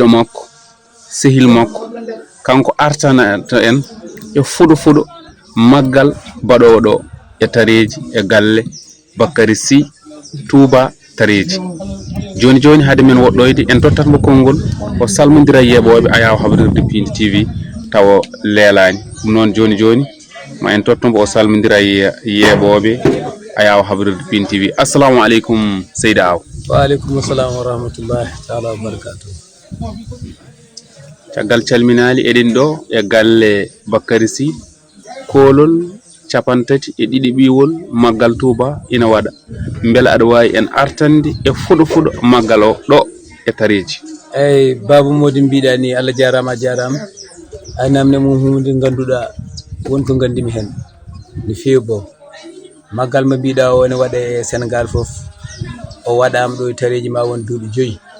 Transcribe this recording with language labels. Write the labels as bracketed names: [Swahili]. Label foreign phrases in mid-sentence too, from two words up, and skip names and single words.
[Fula] makko sehil makko kanko artana to en e fudo maggal badowo do e tareji e galle Bakary Sy Touba tareji joni hade men woddoyde en tottat mo kongol o salmondira yebobe Ayaw Habrirde Pindi TV tawo lelani non joni ma en tottombo o salmondira yebobe Ayaw Habrirde Pindi TV. [Arabic] السلام عليكم Seyda Aw. وعليكم السلام ورحمة الله تعالى وبركاته. [Fula] Tagal calminali eden do e galle Bakary Sy kolol capantati e didi biwol maggal Touba ina wada mbela ada way en artande e fudo maggal o do e tareji. Babu modi biida ni Allah jarama ay namne mo hunde ganduda wonko gandimi hen ni feebo maggal ma biida o ne wada e Sénégal fof o wadam do e tareji ma won duubi 5